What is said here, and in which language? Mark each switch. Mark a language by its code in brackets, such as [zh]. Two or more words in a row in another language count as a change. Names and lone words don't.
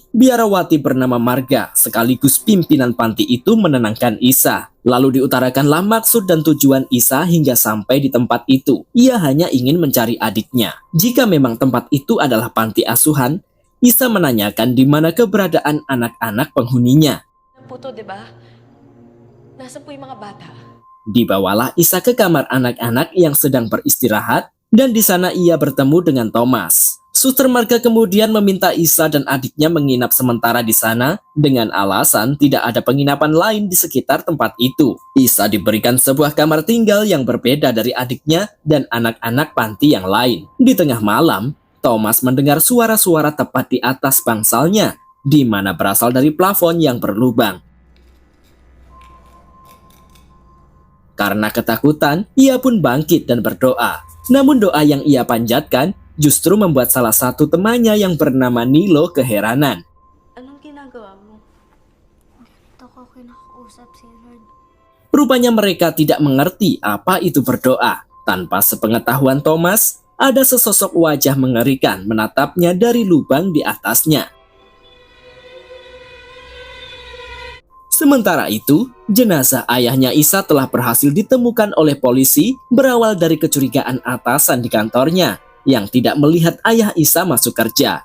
[id] Biarawati bernama Marga sekaligus pimpinan panti itu menenangkan Isa. Lalu diutarakanlah maksud dan tujuan Isa hingga sampai di tempat itu. Ia hanya ingin mencari adiknya. Jika memang tempat itu adalah panti asuhan, Isa menanyakan di mana keberadaan anak-anak penghuninya. [tl] Puto, diba? Nasaan po yung mga bata? [id] Dibawalah Isa ke kamar anak-anak yang sedang beristirahat, dan di sana ia bertemu dengan Thomas. Suster Marga kemudian meminta Isa dan adiknya menginap sementara di sana dengan alasan tidak ada penginapan lain di sekitar tempat itu. Isa diberikan sebuah kamar tinggal yang berbeda dari adiknya dan anak-anak panti yang lain. Di tengah malam, Thomas mendengar suara-suara tepat di atas bangsalnya. di mana berasal dari plafon yang berlubang. Karena ketakutan, ia pun bangkit dan berdoa. Namun doa yang ia panjatkan justru membuat salah satu temannya yang bernama Nilo keheranan. [tl] Anong ginagawa mo? Gusto ko kinakausap si Lord. [id] Rupanya mereka tidak mengerti apa itu berdoa. Tanpa sepengetahuan Thomas, ada sesosok wajah mengerikan menatapnya dari lubang di atasnya. Sementara itu, jenazah ayahnya Isa telah berhasil ditemukan oleh polisi berawal dari kecurigaan atasan di kantornya yang tidak melihat ayah Isa masuk kerja.